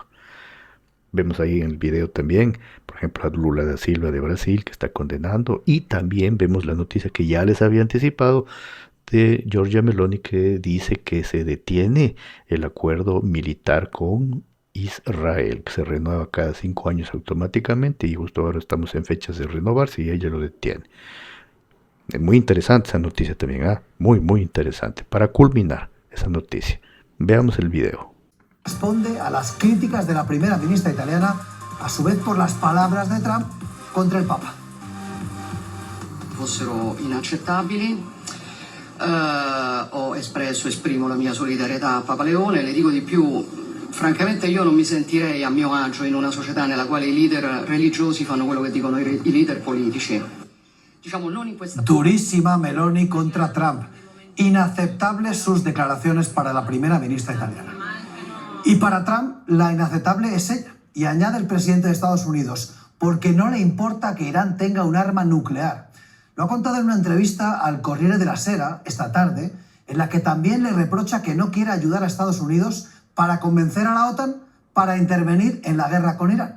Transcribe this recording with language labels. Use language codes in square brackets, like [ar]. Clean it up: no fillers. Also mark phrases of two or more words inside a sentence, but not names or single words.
[es] Vemos ahí en el video también, por ejemplo, a Lula da Silva de Brasil, que está condenando, y también vemos la noticia que ya les había anticipado de Giorgia Meloni, que dice que se detiene el acuerdo militar con Israel, que se renueva cada 5 años automáticamente, y justo ahora estamos en fechas de renovarse y ella lo detiene. Es muy interesante esa noticia también, muy interesante. Para culminar esa noticia, veamos el video. Responde a las críticas de la primera ministra italiana, a su vez por las palabras de Trump contra el Papa. [it] Fossero inaccettabili. Esprimo la mia solidarietà a Papa Leone, le dico di più, francamente io non mi sentirei a mio agio in una società nella quale i leader religiosi fanno quello che dicono i leader politici. Diciamo, non in questa... [es] Durísima Meloni contra Trump. Inaceptables sus declaraciones para la primera ministra italiana. Y para Trump, la inaceptable es ella. Y añade el presidente de Estados Unidos, porque no le importa que Irán tenga un arma nuclear. Lo ha contado en una entrevista al Corriere della Sera esta tarde, en la que también le reprocha que no quiere ayudar a Estados Unidos para convencer a la OTAN para intervenir en la guerra con Irán.